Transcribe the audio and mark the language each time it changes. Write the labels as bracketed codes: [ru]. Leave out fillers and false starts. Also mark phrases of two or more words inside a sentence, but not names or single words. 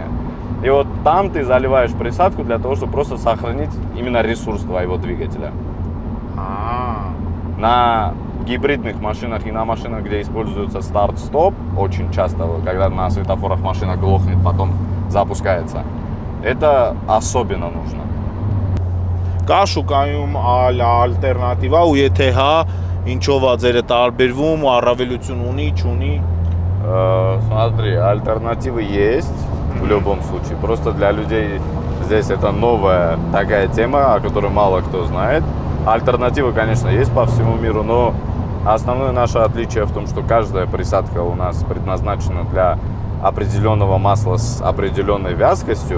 [ru] И вот там ты заливаешь присадку для того, чтобы просто сохранить именно ресурс твоего двигателя. На гибридных машинах и на машинах, где используется старт-стоп, очень часто, когда на светофорах машина глохнет, потом запускается, это особенно нужно. [hy] Կա շուկայում ալտերնատիվա ու եթե հա ինչով է ձերը տարբերվում ու առավելություն ունի, չունի։ [ru] Смотри, альтернативы есть в любом случае. Просто для людей здесь это новая такая тема, о которой мало кто знает. Альтернативы, конечно, есть по всему миру, но основное наше отличие в том, что каждая присадка у нас предназначена для определенного масла с определенной вязкостью.